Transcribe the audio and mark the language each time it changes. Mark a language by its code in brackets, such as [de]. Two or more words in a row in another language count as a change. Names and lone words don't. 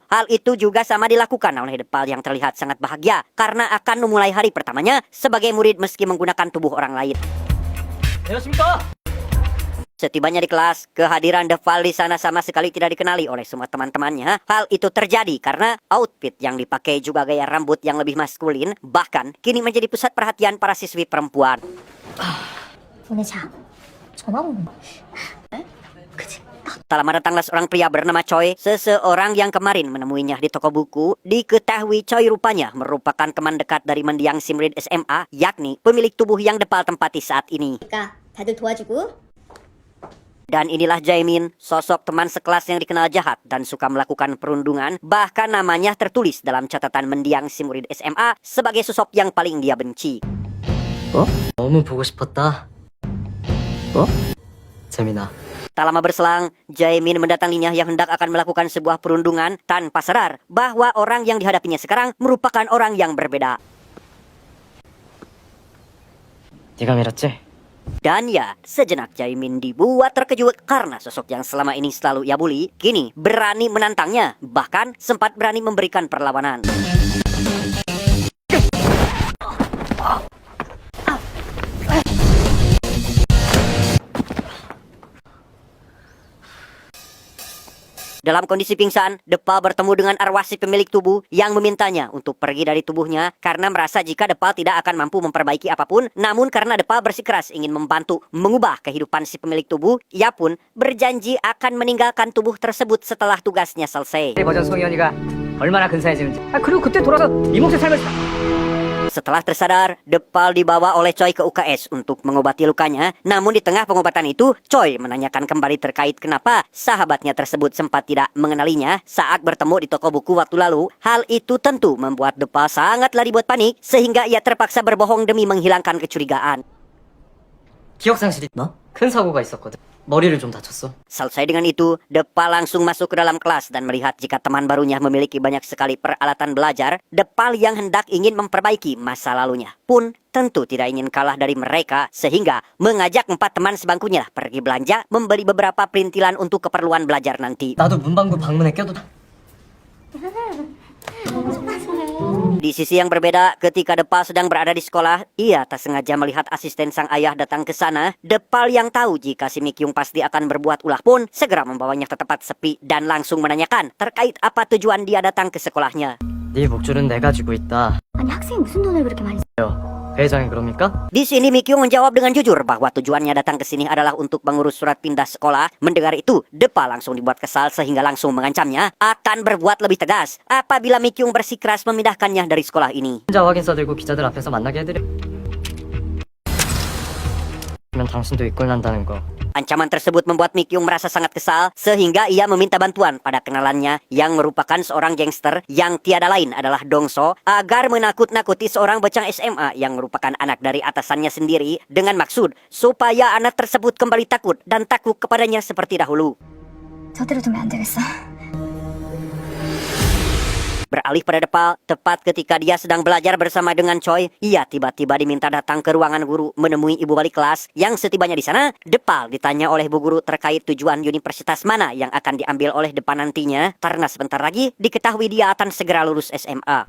[id] Hal itu juga sama dilakukan oleh Depal yang terlihat sangat bahagia karena akan memulai hari pertamanya sebagai murid meski menggunakan tubuh orang lain. [ko] 안녕하십니까? [id] Setibanya di kelas, kehadiran Depal di sana sama sekali tidak dikenali oleh semua teman-temannya. Hal itu terjadi karena outfit yang dipakai juga gaya rambut yang lebih maskulin, bahkan kini menjadi pusat perhatian para siswi perempuan. [ko] 보내자. 전화 오는 거. 에? 그치. [id] Tak lama datanglah seorang pria bernama Choi, seseorang yang kemarin menemuinya di toko buku. Diketahui Choi rupanya merupakan teman dekat dari mendiang si murid SMA, yakni pemilik tubuh yang Depal tempati saat ini. [ko] 그러니까 다들 도와주고. [id] Dan inilah Jaemin, sosok teman sekelas yang dikenal jahat dan suka melakukan perundungan. Bahkan namanya tertulis dalam catatan mendiang si murid SMA sebagai sosok yang paling dia benci. [ko] 너무 보고 싶었다. 재민아. [id] Tak lama berselang, Jaemin mendatanginya yang hendak akan melakukan sebuah perundungan tanpa sadar bahwa orang yang dihadapinya sekarang merupakan orang yang berbeda. [ko] 네가 밀었지? [id] Dan ya, sejenak Jaemin dibuat terkejut karena sosok yang selama ini selalu ia bully, kini berani menantangnya, bahkan sempat berani memberikan perlawanan. Dalam kondisi pingsan, Depal bertemu dengan arwah si pemilik tubuh yang memintanya untuk pergi dari tubuhnya karena merasa jika Depal tidak akan mampu memperbaiki apapun. Namun karena Depal bersikeras ingin membantu mengubah kehidupan si pemilik tubuh, ia pun berjanji akan meninggalkan tubuh tersebut setelah tugasnya selesai. [ko] 버전 송이언니가 얼마나 근사해지는지. 그리고 그때 돌아서 네 몫의 삶을 [id] Setelah tersadar, Depal dibawa oleh Choi ke UKS untuk mengobati lukanya. Namun di tengah pengobatan itu, Choi menanyakan kembali terkait kenapa sahabatnya tersebut sempat tidak mengenalinya saat bertemu di toko buku waktu lalu. Hal itu tentu membuat Depal sangatlah dibuat panik sehingga ia terpaksa berbohong demi menghilangkan kecurigaan. [ko] 기억상실이 나? 큰 사고가 있었거든. 머리를 좀 다쳤어. [id] Selesai dengan itu, Depal langsung masuk ke dalam kelas dan melihat jika teman barunya memiliki banyak sekali peralatan belajar. Depal yang hendak ingin memperbaiki masa lalunya pun tentu tidak ingin kalah dari mereka, sehingga mengajak 4 teman sebangkunya pergi belanja membeli beberapa perintilan untuk keperluan belajar nanti. [ko] 나도 문방구 방문에 껴도 [id] Di sisi yang berbeda, ketika Depal sedang berada di sekolah, ia tak sengaja melihat asisten sang ayah datang ke sana. Depal yang tahu jika si Mikyung pasti akan berbuat ulah pun segera membawanya ke tempat sepi dan langsung menanyakan terkait apa tujuan dia datang ke sekolahnya. [ko] 네 목줄은 내가 쥐고 있다. 아니 학생이 무슨 돈을 그렇게 많이 회장이 그럽니까? [id] Di sini Mikyung menjawab dengan jujur bahwa tujuannya datang ke sini adalah untuk mengurus surat pindah sekolah. Mendengar itu, Depal langsung dibuat kesal sehingga langsung mengancamnya akan berbuat lebih tegas apabila Mikyung bersikeras memindahkannya dari sekolah ini. [ko] 혼자 확인서 들고 기자들 앞에서 만나게 해드려. 그러면 당신도 이꼴난다는 거. [id] Ancaman tersebut membuat Mikyung merasa sangat kesal sehingga ia meminta bantuan pada kenalannya yang merupakan seorang gangster yang tiada lain adalah Dongso agar menakut-nakuti seorang bocah SMA yang merupakan anak dari atasannya sendiri dengan maksud supaya anak tersebut kembali takut dan takluk kepadanya seperti dahulu. [ko] 저대로 두면 안 되겠어. [id] Beralih pada Depal, tepat ketika dia sedang belajar bersama dengan Choi, ia tiba-tiba diminta datang ke ruangan guru menemui ibu wali kelas. Yang setibanya di sana, Depal ditanya oleh bu guru terkait tujuan universitas mana yang akan diambil oleh Depan nantinya, karena sebentar lagi diketahui dia akan segera lulus SMA.